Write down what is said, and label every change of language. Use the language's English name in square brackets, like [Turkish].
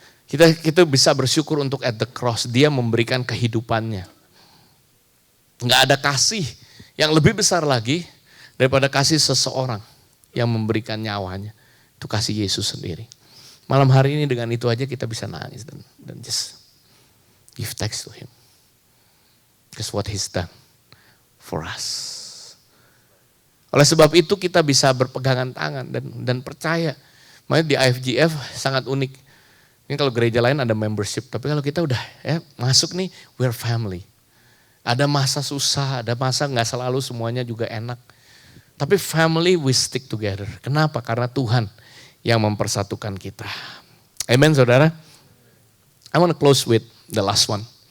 [Indonesian] Kita bisa bersyukur untuk at the cross. Dia memberikan kehidupannya. Nggak ada kasih yang lebih besar lagi daripada kasih seseorang yang memberikan nyawanya. Itu kasih Yesus sendiri. Malam hari ini dengan itu aja kita bisa nangis dan [English] just give thanks to Him. Because what He's done for us. [Indonesian] Oleh sebab itu kita bisa berpegangan tangan dan percaya. Makanya di IFGF sangat unik. Ini kalau gereja lain ada membership, tapi kalau kita udah masuk nih, [English] we're family. [Indonesian] Ada masa susah, ada masa nggak selalu semuanya juga enak. Tapi [English] family we stick together. [Indonesian] Kenapa? Karena Tuhan yang mempersatukan kita. Amen saudara. [English] I want to close with the last one.